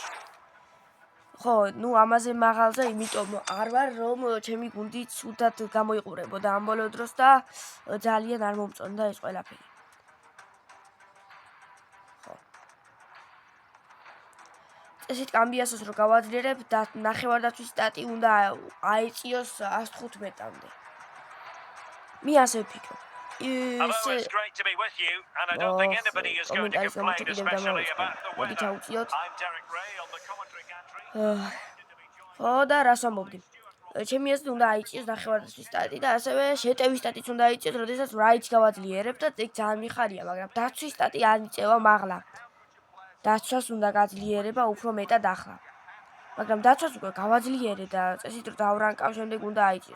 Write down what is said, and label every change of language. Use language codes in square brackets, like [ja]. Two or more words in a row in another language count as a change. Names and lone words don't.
[ka] ხო, ნუ ამაზე მაღალზე, იმიტომ არ ვარ, რომ ჩემი გუნდი ცუდად გამოიყურებოდა ამ ბოლო დროს და ძალიან არ მომწონდა ეს ყველაფერი. ხო. წესით კამბიასოს რო გავაძლიერებ და ნახევარდაცვის სტატი უნდა აეწიოს 115-მდე. მე ასე ვფიქრობ. [en] Although it's great to be with you, and I don't think anybody is going to complain, especially about the weather. I'm Derek Ray on the commentary gantry. [ka] ხო და რას ვამბობდი? ჩემი აზრით უნდა აიწიოს ნახევარდაცვის სტატი და ასევე შეტევის სტატიც უნდა აიწიოს, როდესაც რაითს გავაძლიერებ და ეგ ძალიან მიხარია, მაგრამ დაცვის სტატი არ მიწევა მაღლა. დაცვას უნდა გაძლიერება უფრო მეტად ახლა. მაგრამ დაცვას უკვე გავაძლიერე და წესით რომ დავრანკავ, შემდეგ უნდა აიწიოს.